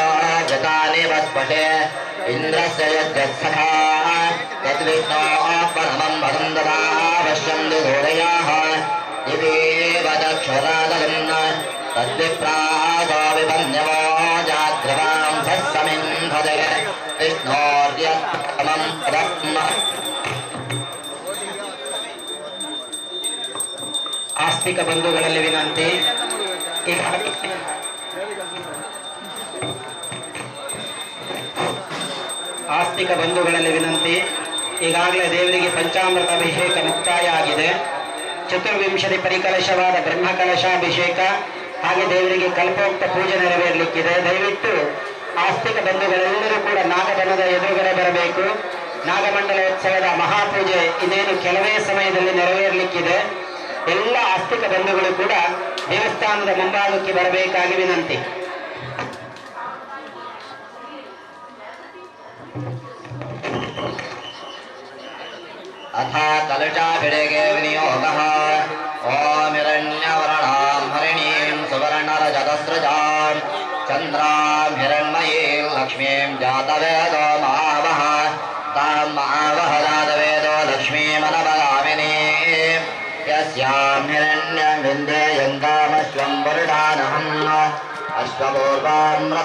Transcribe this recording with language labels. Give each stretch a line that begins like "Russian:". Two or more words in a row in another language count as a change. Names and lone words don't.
Sanskrit: गतानि वस्पशे इन्द्रस्य यज्ञत्सखा तद्विष्णोः परमं पदं ददा पश्यन्तु घोरयाः दिवेव चक्षुरादलन् तद्विप्रासो विपन्यवो जाग्रवां सस्समिन्धते विष्णोर्यत्तमं पदम्
Kannada: ಆಸ್ತಿಕ ಬಂಧುಗಳಲ್ಲಿ ವಿನಂತಿ ಆಸ್ತಿಕ ಬಂಧುಗಳಲ್ಲಿ ವಿನಂತಿ ಈಗಾಗಲೇ ದೇವರಿಗೆ ಪಂಚಾಮೃತ ಅಭಿಷೇಕ ಮುಕ್ತಾಯ ಆಗಿದೆ. ಚತುರ್ವಿಂಶತಿ ಪರಿಕಲಶವಾದ ಬ್ರಹ್ಮಕಲಶಾಭಿಷೇಕ ಹಾಗೆ ದೇವರಿಗೆ ಕಲ್ಪೋಕ್ತ ಪೂಜೆ ನೆರವೇರಲಿಕ್ಕಿದೆ. ದಯವಿಟ್ಟು ಆಸ್ತಿಕ ಬಂಧುಗಳೆಲ್ಲರೂ ಕೂಡ ನಾಗಬನದ ಎದುರುಗಡೆ ಬರಬೇಕು. ನಾಗಮಂಡಲೋತ್ಸವದ ಮಹಾಪೂಜೆ ಇನ್ನೇನು ಕೆಲವೇ ಸಮಯದಲ್ಲಿ ನೆರವೇರಲಿಕ್ಕಿದೆ. ಎಲ್ಲ ಆಸ್ತಿಕ ಬಂಧುಗಳು ಕೂಡ ದೇವಸ್ಥಾನದ ಮುಂಭಾಗಕ್ಕೆ ಬರಬೇಕಾಗಿ ವಿನಂತಿ.
Sanskrit: अथ कलशाभिषेके विनियोगः ॐ हिरण्यवर्णां हरिणीं सुवर्णरजतस्रजां चन्द्रां हिरण्मयीं लक्ष्मीं जातवेदो महावः तां महावः जातवेदो लक्ष्मीमनवगामिनीं यस्यां हिरण्यं विन्देयं कामश्वं पुरुषानहम् अश्वपूर्वां